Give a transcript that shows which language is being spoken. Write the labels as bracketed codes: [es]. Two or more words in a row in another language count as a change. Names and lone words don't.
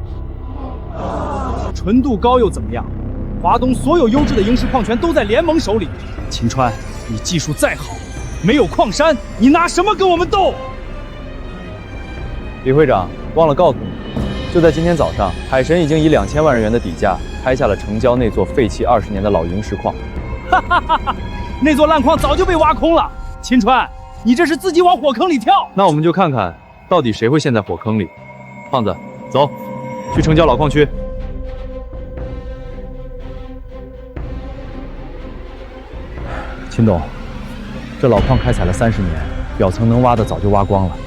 [zh] 純度高又怎麼樣？華東所有優質的螢石礦權都在聯盟手裡。秦川，你技術再好，沒有礦山，你拿什麼跟我們鬥？李會長，忘了告訴你，就在今天早上，海神已經以2000萬日元的底價開下了城郊那座廢棄20年的老螢石礦。哈哈哈哈，那座爛礦早就被挖空了。秦川，你這是自己往火坑裡跳。那我們就看看到底誰會陷在火坑裡。胖子，走，去城郊老礦區。秦董，這老礦開採了30年，表層能挖的早就挖光了。